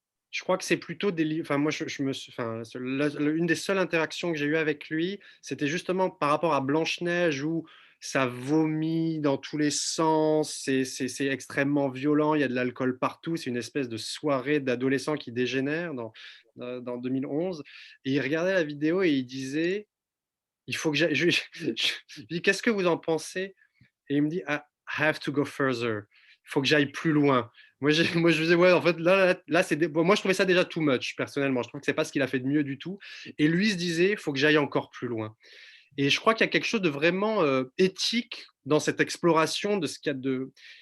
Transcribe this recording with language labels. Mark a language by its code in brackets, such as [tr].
[fr] Je crois que c'est plutôt des... Enfin, moi, une des seules interactions que j'ai eues avec lui, c'était justement par rapport à Blanche-Neige, où ça vomit dans tous les sens, c'est extrêmement violent, il y a de l'alcool partout, c'est une espèce de soirée d'adolescents qui dégénère dans 2011. Et il regardait la vidéo et il disait, il faut que j'aille... Je dis, qu'est-ce que vous en pensez? Et il me dit, [en] I have to go further. [fr] Il faut que j'aille plus loin. Moi, je disais, ouais, en fait, là moi, je trouvais ça déjà too much, personnellement. Je trouve que c'est pas ce qu'il a fait de mieux du tout. Et lui se disait, il faut que j'aille encore plus loin. Et je crois qu'il y a quelque chose de vraiment éthique dans cette exploration de ce qu'il y a de...